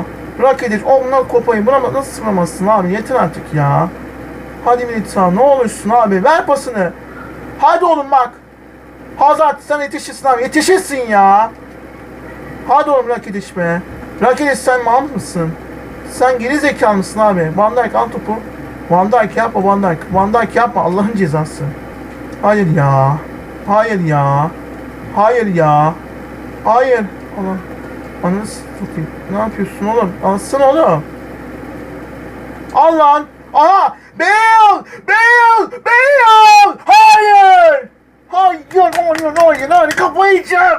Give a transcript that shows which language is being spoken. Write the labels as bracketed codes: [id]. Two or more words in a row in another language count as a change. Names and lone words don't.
[tr] Rakitic onunla kopayım. Buna nasıl vuramazsın abi? Yeter artık ya. Hadi Militao ne olursun abi. Ver pasını. Hadi oğlum bak. Hazard sen yetişirsin abi. Yetişirsin ya. Hadi oğlum Rakitic be. Rakitic sen mal mısın? Sen geri zekalı mısın abi? Van Dijk al topu. Van Dijk yapma Van Dijk. Van Dijk yapma Allah'ın cezası. Hayır ya. Hayır ya. Hayır ya. Hayır. Ulan. Ananı satayım. Ne yapıyorsun oğlum? Alsana oğlum. Al lan. Aha. Bale. Hayır. Hayır. Kafayı yiyeceğim.